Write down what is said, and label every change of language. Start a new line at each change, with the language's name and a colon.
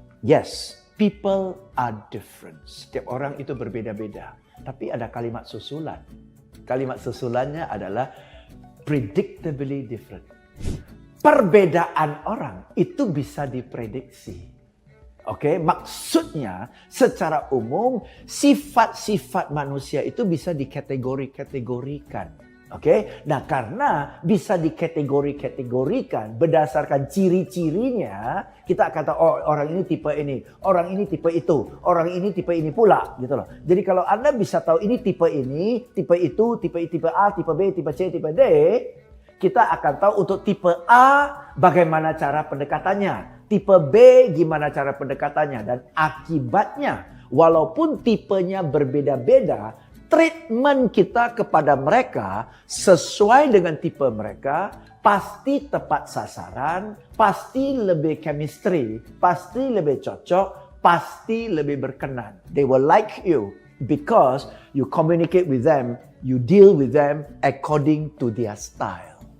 English: Yes, people are different.
Indonesian: Setiap orang itu berbeda-beda. Tapi ada kalimat susulan. Kalimat susulannya adalah
English: predictably different.
Indonesian: Perbedaan orang itu bisa diprediksi. Oke, maksudnya secara umum sifat-sifat manusia itu bisa dikategori-kategorikan. Oke, nah karena bisa dikategori-kategorikan berdasarkan ciri-cirinya, kita akan tahu, oh orang ini tipe ini, orang ini tipe itu, orang ini tipe ini pula, gitu loh. Jadi kalau Anda bisa tahu ini, tipe itu, tipe A, tipe B, tipe C, tipe D, kita akan tahu untuk tipe A bagaimana cara pendekatannya, tipe B gimana cara pendekatannya, dan akibatnya walaupun tipenya berbeda-beda, treatment kita kepada mereka sesuai dengan tipe mereka pasti tepat sasaran, pasti lebih chemistry, pasti lebih cocok, pasti lebih berkenan.
English: They will like you because you communicate with them, you deal with them according to their style.